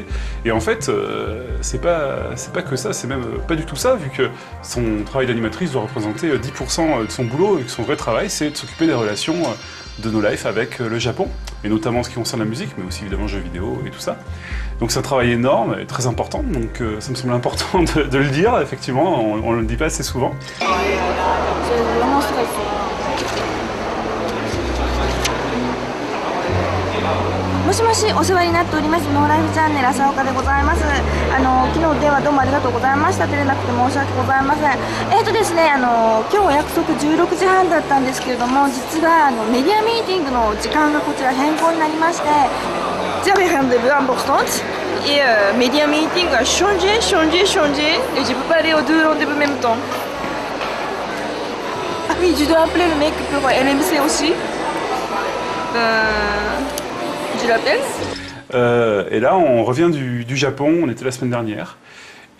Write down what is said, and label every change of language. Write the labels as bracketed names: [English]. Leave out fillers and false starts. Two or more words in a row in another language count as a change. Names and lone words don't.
[French] Et en fait, c'est pas que ça, c'est même pas du tout ça, vu que son travail d'animatrice doit représenter 10% de son boulot et que son vrai travail, c'est de s'occuper des relations de No Life avec le Japon, et notamment en ce qui concerne la musique, mais aussi évidemment jeux vidéo et tout ça. Donc c'est un travail énorme et très important, donc ça me semble important de le dire, effectivement, on le dit pas assez souvent. [Japanese] もしもし、お世話になっております。ノーライフチャンネル浅岡でございます。昨日電話どうもありがとうございました。出れなくて申し訳ございません。ですね、今日お約束16時半だったんですけれども、実はメディアミーティングの時間がこちら変更になりまして、 [French] j'avais rendez-vous importante et media meeting a changé et je peux pas aller aux deux rendez-vous en même temps. Ah oui, je dois appeler le mec pour LMC aussi. Je l'appelle. Et là, on revient du Japon, on était la semaine dernière.